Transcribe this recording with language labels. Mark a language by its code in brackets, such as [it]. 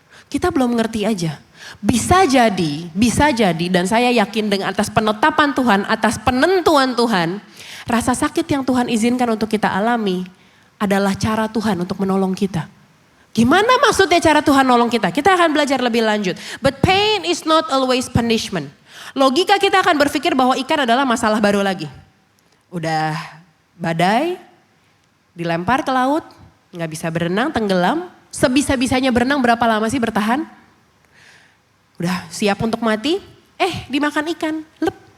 [id] Kita belum ngerti aja. Bisa jadi dan saya yakin dengan atas penetapan Tuhan, atas penentuan Tuhan, rasa sakit yang Tuhan izinkan untuk kita alami adalah cara Tuhan untuk menolong kita. Gimana maksudnya cara Tuhan nolong kita? Kita akan belajar lebih lanjut. [en] But pain is not always punishment. [id] Logika kita akan berpikir bahwa ikan adalah masalah baru lagi. Udah badai, dilempar ke laut, gak bisa berenang, tenggelam. Sebisa-bisanya berenang berapa lama sih bertahan? Udah siap untuk mati, dimakan ikan, lep.